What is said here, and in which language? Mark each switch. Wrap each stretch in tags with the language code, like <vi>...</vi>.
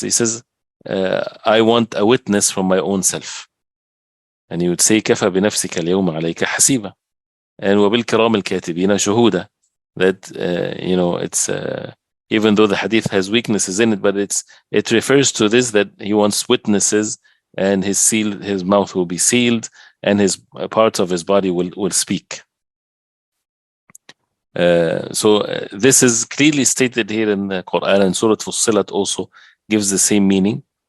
<en>He says, I want a witness from my own self. And he would say,</en> <ar>كفى بنفسك اليوم عليك حسيبا,</ar> <en>and</en> <ar>وبالكرام الكاتبين شهودا.</ar> <en>That it's even though the hadith has weaknesses in it, but it refers to this, that he wants witnesses, and his mouth will be sealed, and his parts of his body will speak. So this is clearly stated here in the Quran, and Surah Fussilat also gives the same meaning.</en>